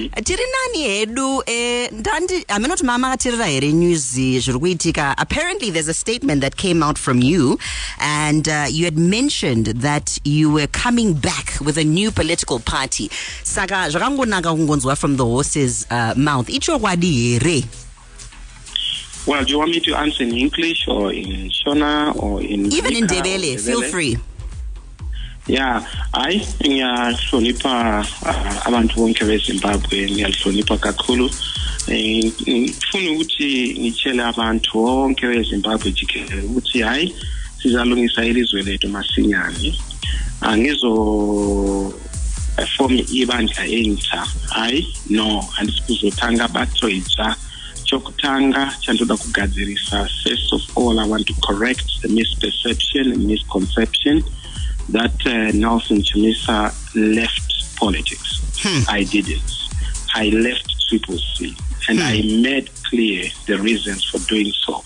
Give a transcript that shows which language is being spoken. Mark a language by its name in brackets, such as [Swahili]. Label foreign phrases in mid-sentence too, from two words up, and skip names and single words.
[English] Apparently there's a statement that came out from you, and you had mentioned that you were coming back with a new political party. Saga from the horse's mouth. Well, do you want me to answer in English or in Shona or in even in Ndebele? Feel free. [North Ndebele] Yeah, I ngiyahlonipha abantu bonke beZimbabwe, ngiyahlonipha kakhulu. Ngifuna ukuthi ngitshele abantu bonke beZimbabwe jikelele ukuthi hayi sizalungisa ilizwe lethu masinyane. Angizo form ibandla entsha. Hayi no, andisikuzothanga bathoyitsa. [English] First of all, I want to correct the misperception and misconception that Nelson Chamisa left politics. I didn't. I left Triple C, and I made clear the reasons for doing so.